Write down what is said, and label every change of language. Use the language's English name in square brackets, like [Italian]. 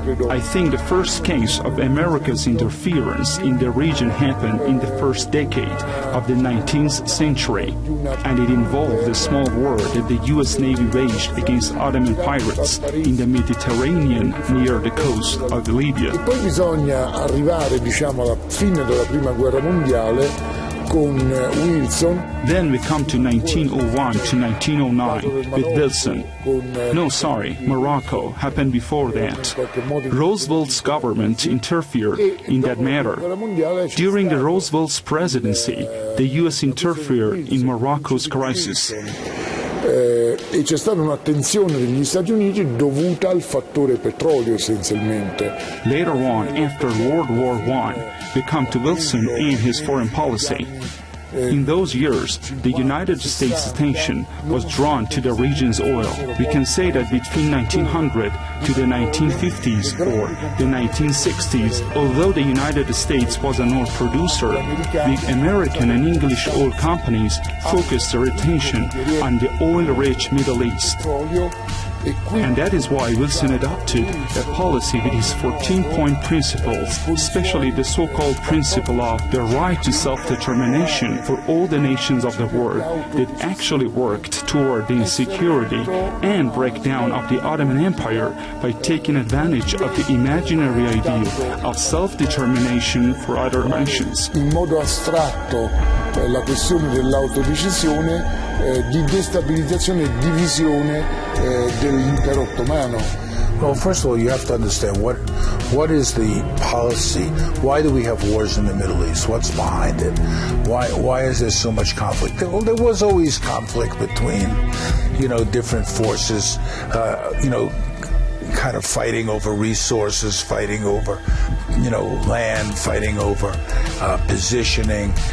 [English] I think the first case of America's interference in the region happened in the first decade of the 19th century, and it involved the small war that the US Navy waged against Ottoman pirates in the Mediterranean near the coast of Libya. [Italian] E poi bisogna arrivare, diciamo, alla fine della Prima Guerra Mondiale con Wilson. [English] Then we come to 1901 to 1909 with Wilson. No, sorry, Morocco happened before that. Roosevelt's government interfered in that matter. During the Roosevelt's presidency, the US interfered in Morocco's crisis. [Italian] E c'è stata un'attenzione degli Stati Uniti dovuta al fattore petrolio essenzialmente. [English] Later on, after World War I, we come to Wilson and his foreign policy. In those years, the United States' attention was drawn to the region's oil. We can say that between 1900 to the 1950s or the 1960s, although the United States was an oil producer, the American and English oil companies focused their attention on the oil-rich Middle East. And that is why Wilson adopted a policy with his 14-point principles, especially the so-called principle of the right to self-determination for all the nations of the world that actually worked toward the insecurity and breakdown of the Ottoman Empire by taking advantage of the imaginary idea of self-determination for other nations. [Italian] In modo astratto la questione dell'autodecisione di destabilizzazione e divisione dell'impero ottomano. [English] Well, first of all, you have to understand what is the policy? Why do we have wars in the Middle East? What's behind it? Why is there so much conflict? Well, there was always conflict between, different forces, kind of fighting over resources, fighting over, land, fighting over positioning.